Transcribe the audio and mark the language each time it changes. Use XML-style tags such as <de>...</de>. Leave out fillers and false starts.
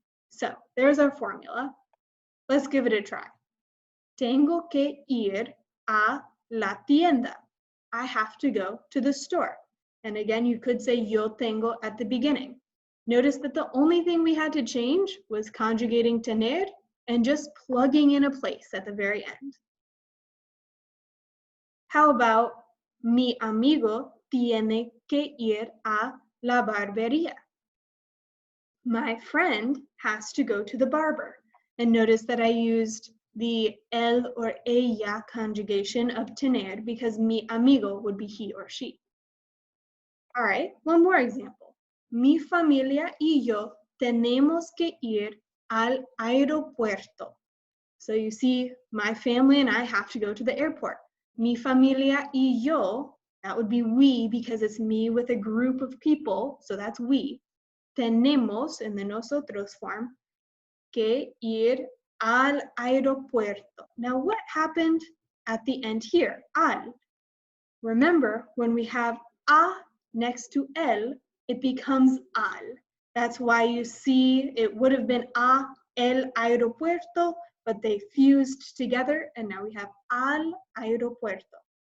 <en>So there's our formula. Let's give it a try.</en> <es>Tengo que ir a la tienda.</es> <en>I have to go to the store. And again, you could say</en> <es>yo tengo</es> <en>at the beginning. Notice that the only thing we had to change was conjugating tener and just plugging in a place at the very end. How about</en> <es>mi amigo tiene que ir a la barbería?</es> <en>My friend has to go to the barber. And notice that I used the él or ella conjugation of tener because mi amigo would be he or she. All right, one more example.</en> <es>Mi familia y yo tenemos que ir al aeropuerto.</es> <en>So you see, my family and I have to go to the airport.</en> <es>Mi familia y yo,</es> <en>that would be we because it's me with a group of people, so that's we.</en> <es>Tenemos,</es> <en>in the nosotros form,</en> <es>que ir al aeropuerto.</es> <en>Now what happened at the end here? Al. Remember, when we have a next to el, it becomes al. That's why you see it would have been a el aeropuerto, but they fused together and now we have al aeropuerto.</en>